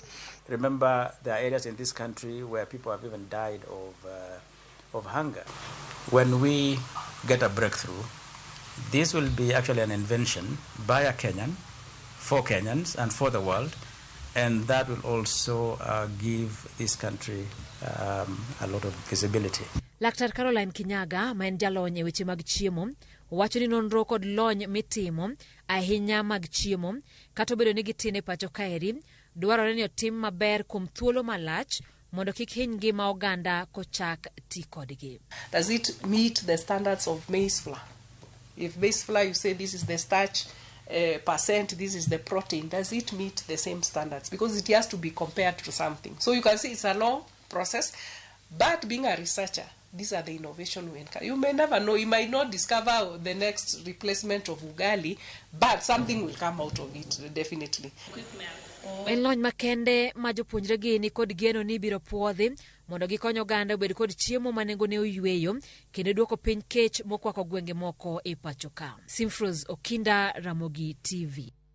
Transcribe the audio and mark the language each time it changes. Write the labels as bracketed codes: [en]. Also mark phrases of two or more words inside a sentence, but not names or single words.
[en] Remember, there are areas in this country where people have even died of hunger. When we get a breakthrough, this will be actually an invention by a Kenyan, for Kenyans and for the world, and that will also give this country a lot of visibility. [luo] Laktar Caroline Kinyaga, ma en jalony e weche mag chiemo, wacho ni nonro kod lony mitimo ahinya mag chiemo kata obedo ni gitine pacho kaeri dwarore ni otim maber kuom thuolo malach mondo kik hiny ngima oganda kochak ti kodgi. [en] Does it meet the standards of maize flour? If maize flour, you say this is the starch percent, this is the protein, does it meet the same standards? Because it has to be compared to something. So you can see it's a long process, but being a researcher, these are the innovation we encourage. You may never know, you might not discover the next replacement of ugali, but something will come out of it, definitely. [luo] En lony makende ma jopuonjregi ni kod geno ni biro puodhi mondo gikonyo oganda obed kod chiemo ma nengone oyweyo kendo duoko piny kech mokwako gwenge moko e pachoka. Simfros Okinda, Ramogi TV.